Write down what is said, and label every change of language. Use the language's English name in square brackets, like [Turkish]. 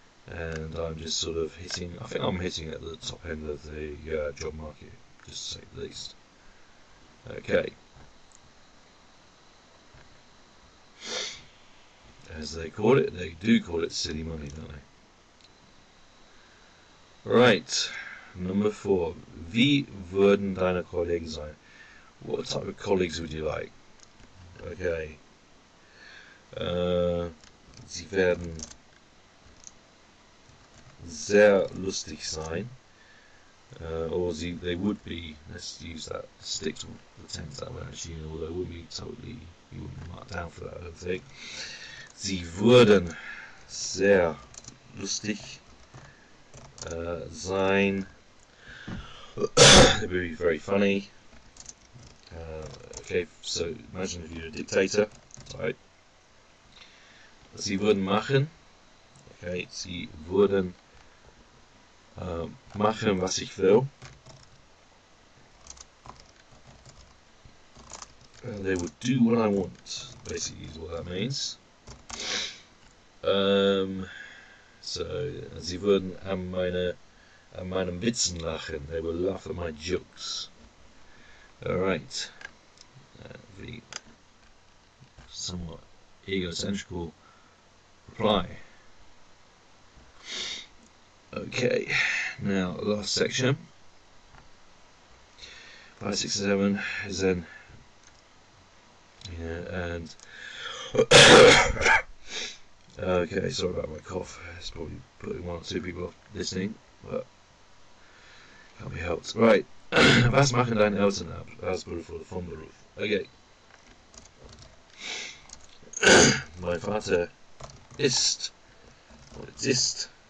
[English] And I'm just sort of hitting, I think I'm hitting at the top end of the job market, just to say the least. Okay. As they call it, they do call it silly money, don't they? Right. Number 4. [German] Wie würden deine Kollegen sein? [English] What type of colleagues would you like? Okay. [German] Sie werden sehr lustig sein. [English] Or they would be, let's use that, stick to the tense that way actually, although it wouldn't be totally, you wouldn't be marked down for that, I don't think. [German] Sie würden sehr lustig sein. [English] It would be very funny. Okay, so imagine if you're a dictator, right? [German] Sie würden machen. Okay, sie würden machen, was ich will. [English] They would do what I want, basically is what that means. [German] So, sie würden an meinen Witzen lachen. [English] They will laugh at my jokes. Alright. The somewhat egocentrical reply. Okay, now last section. 5, 6, 7 is then, and okay, sorry about my cough. It's probably putting 1 or 2 people off listening, but can't be helped. Right. [German] Was machen deine Eltern als Beruf vom Beruf? Okay. Mein Vater ist Polizist.